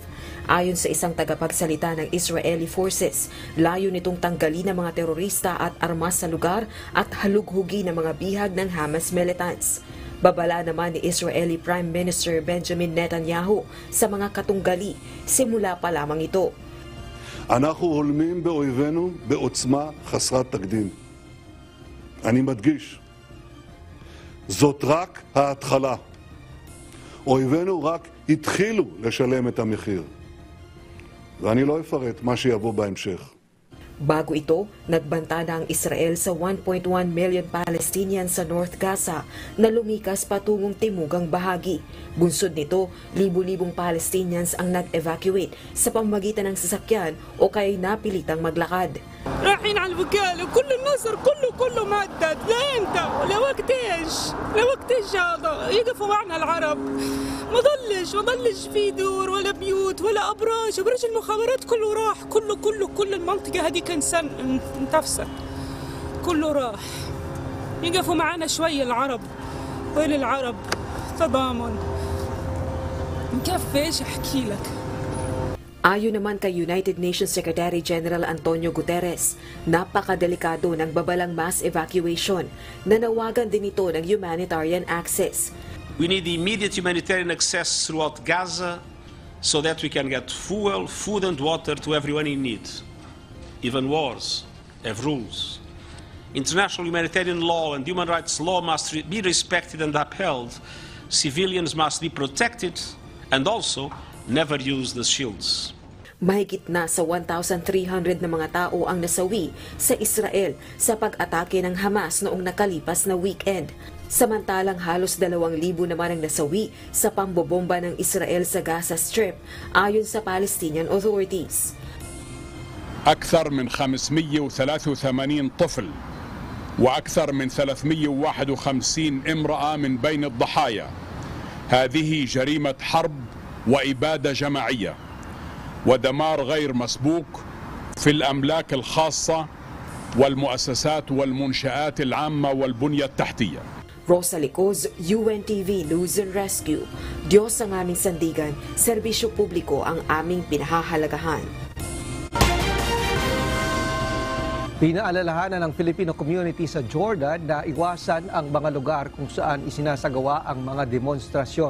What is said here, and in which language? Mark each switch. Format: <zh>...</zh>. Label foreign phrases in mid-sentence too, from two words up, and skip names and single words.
<tl>Ayon sa isang tagapagsalita ng</tl> <en>Israeli forces,</en> <tl>layo nitong tanggalin ang mga terorista at armas sa lugar at halughugin ang mga bihag ng Hamas militants. Babala naman ni</tl> <en>Israeli Prime Minister</en> <tl>Benjamin Netanyahu sa mga katunggali simula pa lamang ito.</tl> <he>אנחנו הולמים באויבינו בעוצמה חסרת תקדים. אני מדגיש, זאת רק ההתחלה. אויבינו רק התחילו לשלם את המחיר. ואני לא אפרט מה שיבוא בהמשך.</he> <tl>Bago ito, nagbanta na ang Israel sa 1.1 million Palestinians sa North Gaza na lumikas patungong timugang bahagi. Bunsod nito, libu-libong Palestinians ang nag-evacuate sa pamamagitan ng sasakyan o kaya'y napilitang maglakad.</tl> <ar>رايحين على الوكالة وكل النصر كله مهدد لامتى لوقت ايش هذا يقفوا معنا العرب ما ضلش في دور ولا بيوت ولا ابراج المخابرات كله راح كل المنطقة هذه كان انتفست كله راح يقفوا معنا شوية العرب وين العرب تضامن مكفي ايش احكي لك.</ar> <tl>Ayon naman kay United Nations</tl> <en>Secretary General</en> <tl>Antonio Guterres, napakadelikado ng babalang</tl> <en>mass evacuation.</en> <tl>Nanawagan din ito ng</tl> <en>humanitarian access. We need immediate humanitarian access throughout Gaza so that we can get fuel, food and water to everyone in need. Even wars have rules. International humanitarian law and human rights law must be respected and upheld. Civilians must be protected and also never use the shields.</en> <tl>Mahigit na sa 1,300 na mga tao ang nasawi sa Israel sa pag-atake ng Hamas noong nakalipas na weekend. Samantalang halos 2,000 naman ang nasawi sa pambobomba ng Israel sa Gaza Strip ayon sa</tl> <en>Palestinian authorities.</en> <ar>أكثر من 583 طفل وأكثر من 351 امرأة من بين الضحايا. هذه جريمة حرب وإبادة جماعية ودمار غير مسبوق في الأملاك الخاصة والمؤسسات والمنشآت العامة والبنية التحتية.</ar> <tl>Rosa Licos, UNTV News and Rescue. Diyos ang aming sandigan, serbisyo publiko ang aming pinahahalagahan. Pinaalalahanan ng</tl> <en>Filipino community</en> <tl>sa Jordan na iwasan ang mga lugar kung saan isinasagawa ang mga demonstrasyon.</tl>